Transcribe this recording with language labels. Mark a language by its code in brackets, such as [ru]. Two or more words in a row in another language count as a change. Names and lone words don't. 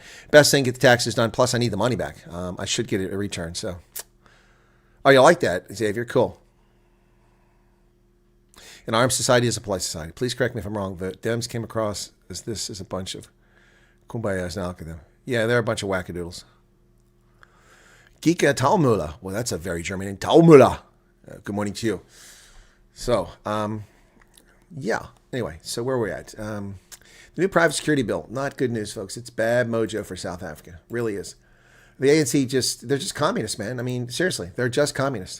[en] Best thing, get the taxes done. Plus, I need the money back. I should get a return. So, oh, you like that, Xavier? Cool. An armed society is a polite society. Please correct me if I'm wrong, but Dems came across as this is a bunch of kumbayas now. Look at them. Yeah, they're a bunch of wackadoodles. Gika Taumula. Well, that's a very German name. Taumula. Good morning to you. So, yeah. Anyway, so where are we at? The new private security bill. Not good news, folks. It's bad mojo for South Africa. Really is. The ANC they're just communists, man. I mean, seriously, they're just communists.